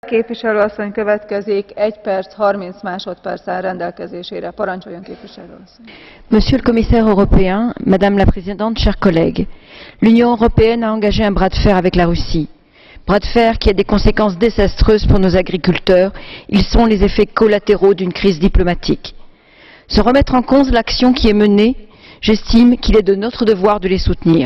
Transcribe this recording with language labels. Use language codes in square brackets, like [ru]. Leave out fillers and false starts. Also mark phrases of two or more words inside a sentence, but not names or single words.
[hu] Képviselő asszony következik, 1 perc 30 másodperc áll rendelkezésére. Parancsoljon, képviselő asszony. [fr] Monsieur le commissaire européen, Madame la Présidente, chers collègues, l'Union européenne a engagé un bras de fer avec la Russie. Bras de fer qui a des conséquences désastreuses pour nos agriculteurs. Ils sont les effets collatéraux d'une crise diplomatique. Sans remettre en cause l'action qui est menée, j'estime qu'il est de notre devoir de les soutenir.